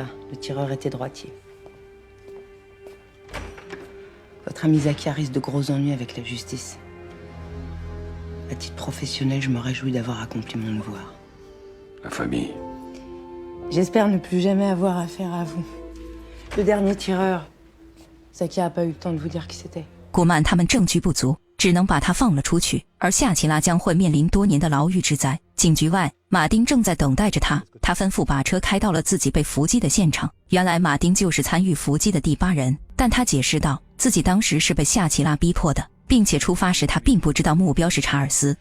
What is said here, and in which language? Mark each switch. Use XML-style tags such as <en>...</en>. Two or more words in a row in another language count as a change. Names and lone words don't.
<fr>Le tireur était droitier. Votre ami Zakia risque de gros ennuis avec la justice. À titre professionnel, je me réjouis d'avoir accompli mon devoir. La famille. J'espère ne plus jamais avoir affaire à vous. Le dernier tireur, Zakia n'a pas eu le temps de vous dire qui c'était.</fr> <zh>古曼他们证据不足，只能把他放了出去，而夏奇拉将会面临多年的牢狱之灾。警局外，马丁正在等待着他，他吩咐把车开到了自己被伏击的现场。原来马丁就是参与伏击的第8人，但他解释道，自己当时是被夏奇拉逼迫的，并且出发时他并不知道目标是查尔斯。</zh>